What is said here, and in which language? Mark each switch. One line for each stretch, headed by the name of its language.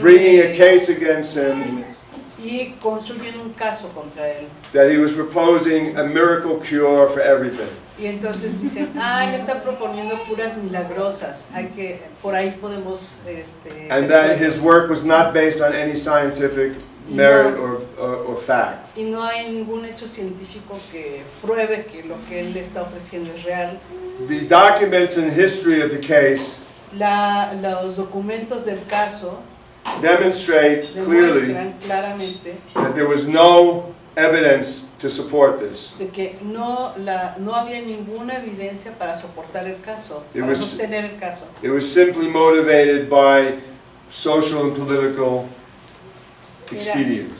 English: bringing a case against him
Spanish: y construyen un caso contra él.
English: that he was proposing a miracle cure for everything.
Spanish: Y entonces dicen, él está proponiendo curas milagrosas, por ahí podemos...
English: And that his work was not based on any scientific merit or fact.
Spanish: Y no hay ningún hecho científico que pruebe que lo que él está ofreciendo es real.
English: The documents and history of the case
Spanish: Los documentos del caso
English: demonstrate clearly
Spanish: demuestran claramente
English: that there was no evidence to support this.
Spanish: de que no había ninguna evidencia para soportar el caso, para sostener el caso.
English: It was simply motivated by social and political expedience.